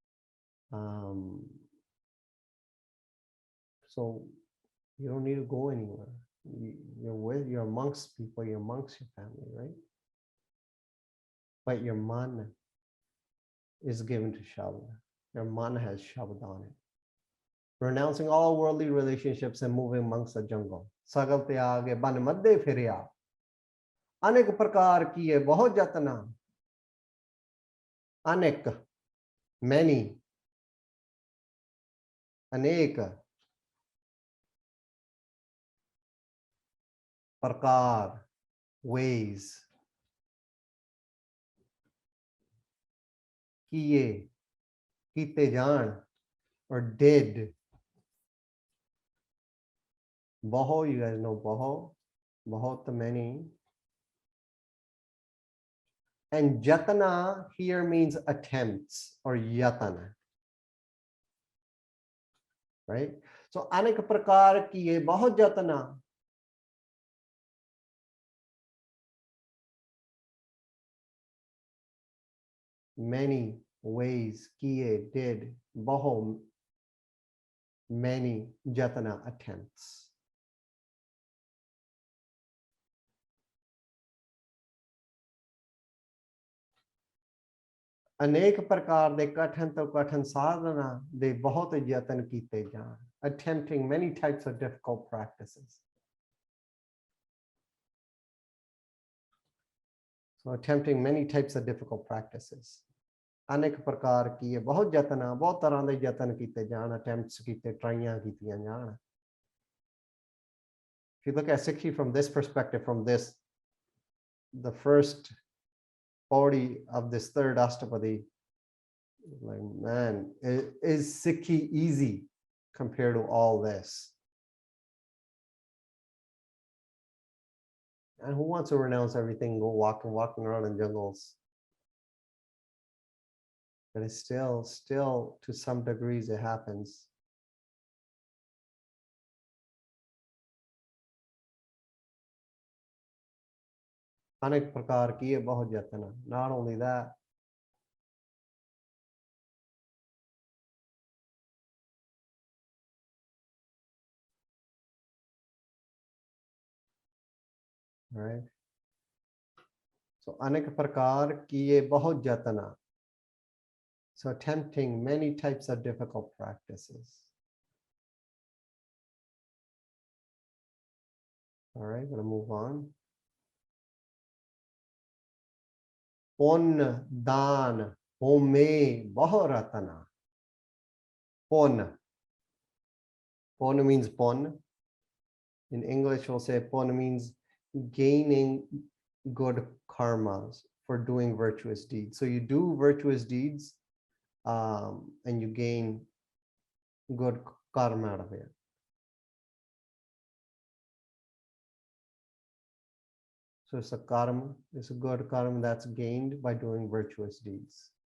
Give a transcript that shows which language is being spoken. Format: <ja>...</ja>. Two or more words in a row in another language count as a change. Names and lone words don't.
<en>So you don't need to go anywhere. You're amongst people, you're amongst your family, right? But your man is given to Shabad. Your man has Shabad on it. Renouncing all worldly relationships and moving amongst the jungle.</en> <pa>ਸਗਲ ਤਿਆਗਿ ਬਨ ਮਧੇ ਫਿਰਿਆ. ਅਨਿਕ ਪ੍ਰਕਾਰ ਕੀਏ ਬਹੁਤ ਜਤਨਾ.</pa> <en>Anek, many.</en> <pa>ਅਨਿਕ. ਪ੍ਰਕਾਰ,</pa> <en>ways.</en> <pa>ਕੀਏ, ਕੀਤੇ ਜਾਣ,</pa> <en>or did. Baho, you guys know baho. Bahut many. And jatana here means attempts or yatana. Right? So</en> <pa>ਅਨਿਕ ਪ੍ਰਕਾਰ ਕੀਏ ਬਹੁਤ ਜਤਨਾ.</pa> <en>Many ways, kiye, did, baho, many jatana attempts.</en> <pa>ਅਨੇਕ ਪ੍ਰਕਾਰ ਦੇ ਕਠਿਨ ਤੋਂ ਕਠਿਨ ਸਾਧਨਾ ਦੇ ਬਹੁਤ ਯਤਨ ਕੀਤੇ ਜਾਣ.</pa> <en>Attempting many types of difficult practices. So attempting many types of difficult practices.</en> <pa>ਅਨੇਕ ਪ੍ਰਕਾਰ ਕੀ ਬਹੁਤ ਯਤਨਾ ਬਹੁਤ ਤਰ੍ਹਾਂ ਦੇ ਯਤਨ ਕੀਤੇ ਜਾਣ, attempts ਕੀਤੇ, ਟ੍ਰਾਈਆਂ ਕੀਤੀਆਂ ਜਾਣ.</pa> <en>If you look at Sikhi from this perspective, from this, the first 40 of this third Astpadi, like, man, is Sikhi easy compared to all this? And who wants to renounce everything, go walking around in jungles? But it's still to some degrees it happens.</en> <pa>ਅਨੇਕ ਪ੍ਰਕਾਰ ਕੀ ਬਹੁਤ ਯਤਨਾ.</pa> <en>Not only that, right? So</en> <pa>ਅਨੇਕ ਪ੍ਰਕਾਰ ਕੀ ਬਹੁਤ ਯਤਨਾ.</pa> <en>So attempting many types of difficult practices. All right, gonna move on.</en> <pa>ਪੁੰਨ ਦਾਨ ਹੋਮ ਬਹੁਰਤਨਾ.</pa> <en>Pon. Pon means pon. In English, we'll say pon means gaining good karmas for doing virtuous deeds. So you do virtuous deeds and you gain good karma out of it. So it's a karma, it's a good karma that's gained by doing virtuous deeds.</en>